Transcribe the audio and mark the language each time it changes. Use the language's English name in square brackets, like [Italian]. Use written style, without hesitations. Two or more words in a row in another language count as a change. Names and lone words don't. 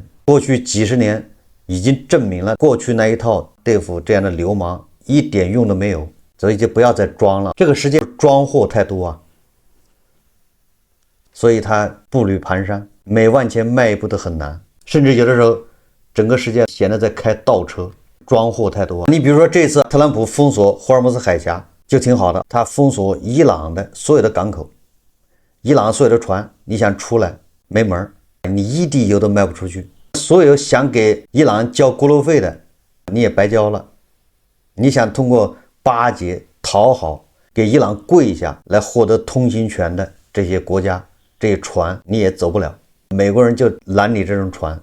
[Chinese] 過去幾十年已經證明了，過去那一套對付這樣的流氓一點用都沒有，所以就不要再裝了。這個世界裝貨太多啊，所以他步履蹣跚，每往前邁一步都很難，甚至有的時候整個世界顯得在開倒車。裝貨太多。你比如說这次特朗普封鎖霍爾木茲海峽就挺好的，他封锁伊朗的所有的港口，伊朗所有的船你想出來沒門，你一滴油都賣不出去。所有想給伊朗交過路費的你也白交了，你想通過巴結討好給伊朗跪下來獲得通行權的這些國家這些船你也走不了，美國人就攔你這種船。